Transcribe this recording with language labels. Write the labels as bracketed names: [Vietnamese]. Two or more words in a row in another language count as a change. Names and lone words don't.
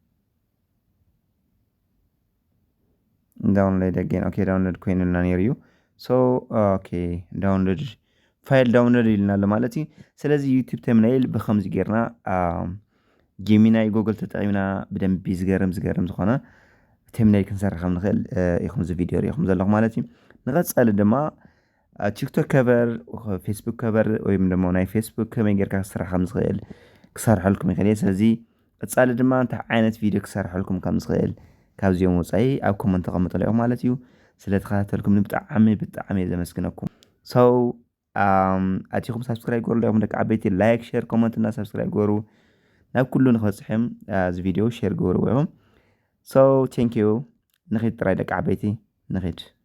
[English] download again okay [Tigrinya] ዳውንሎድ ኮይኑልና ነይሩ እዩ ኦኬ [English] download file [Tigrinya] ዳውንሎድ ይልናል ማለት እዩ። ስለዚ [English] YouTube thumbnail [Tigrinya] ብከምዚ ጌርና ጌሚናይ ጎግል ተጠቂምና ብደንቢ ዝገርም ዝኾነ ተምናይል ክንሰርሕ ከም ንኽእል ኢኹም እዚ ቪድዮ ሪኢኹም ዘለኹም ማለት እዩ። ንቐፃሊ ድማ [English] TikTok cover Facebook cover [Amharic] ወይም ደግሞ [Tigrinya] ናይ ፌስቡክ ከመይ ጌርካ ክስራሕ ከም ዝኽእል ክሰርሐልኩም ይኽእል እየ። ስለዚ ቀፃሊ ድማ እንታይ ዓይነት ቪድዮ ክሰርሐልኩም ከም ዝኽእል ካብዚኦም ወፃኢ ኣብ ኮመንት ተቐምጡሉ ኢኹም ማለት እዩ። ስለተኸታተልኩም ብጣዕሚ እየ ዘመስግነኩም። ኣቲኹም ሳብስክራይብ ገበሩ ኢኹም ደቂ ዓበይቲ [English] like share comment [Tigrinya] እና ሳብስክራይብ ገበሩ ናብ ኩሉ ንክበፅሕም እዚ ቪድዮ ሼር ገበርዎ ኢኹም። [English] thank you [Tigrinya] ንኺድ ጥራይ ደቂ ዓበይቲ ንኺድ